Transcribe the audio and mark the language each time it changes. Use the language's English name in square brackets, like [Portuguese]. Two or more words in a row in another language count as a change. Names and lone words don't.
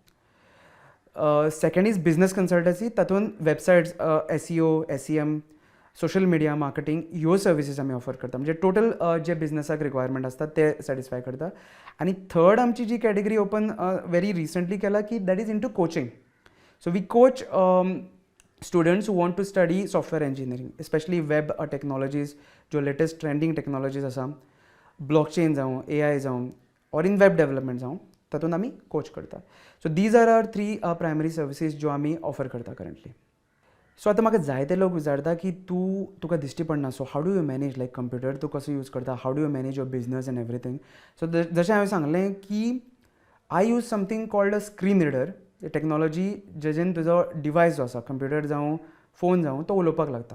[English] second is business consultancy. [Konkani] तातूंत वेबसायट्स, SEO, SEM, [English] social media marketing [Konkani] ह्यो सर्विसीस आमी ऑफर करता. म्हणजे टोटल जे बिझनसाक रिक्वायरमेंट आसता ते सॅटिस्फाय करता. आनी थर्ड आमची जी कॅटेगरी [English] open very recently [Konkani] केला की [English] that is into coaching. so we coach students who want to study software engineering, especially web technologies, जो latest trending technologies आसा, blockchain जावं, AI जावं, or in web development [Konkani] जावं, तातूंत आमी कोच करता. [English] so these are our 3 primary services [Konkani] जो आमी ऑफर करता करंटली. सो आतां म्हाका जायते लोक विचारता की तुका दिश्टी पडना, [English] so how do you manage like computer [Konkani] तूं कसो यूज करता, [English] how do you manage your business and everything. सो [Konkani] जशें हांवें सांगलें की [English] I use something called a screen reader. [Konkani] टॅक्नॉलॉजी जेजेन तुजो डिवायस जो आसा, कंप्युटर जावं फोन जावं, तो उलोवपाक लागता.